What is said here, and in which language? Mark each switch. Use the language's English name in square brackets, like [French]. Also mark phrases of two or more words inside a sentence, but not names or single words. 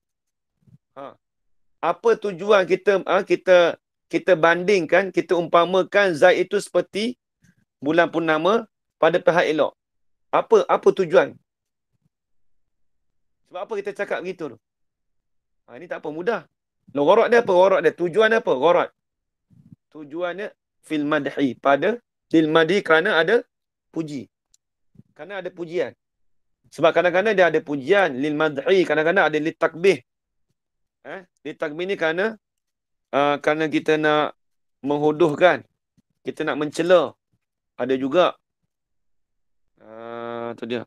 [Malay] Apa tujuan kita bandingkan, kita umpamakan Zaid itu seperti bulan purnama pada pihak elok. Apa tujuan? Sebab apa kita cakap begitu tu? Ini tak apa, mudah. Gharad dia apa? Gharad dia. Tujuan dia apa? Gharad. Tujuannya [Arabic] في المدح. في المدح [Malay] kerana ada puji. Kerana ada pujian. Sebab kadang-kadang dia ada pujian [Arabic] للمدح. [Malay] Kadang-kadang ada [Arabic] للتقبيح. للتقبيح [Malay] ni kerana kita nak menghuduhkan. Kita nak mencela. Ada juga. Tu dia.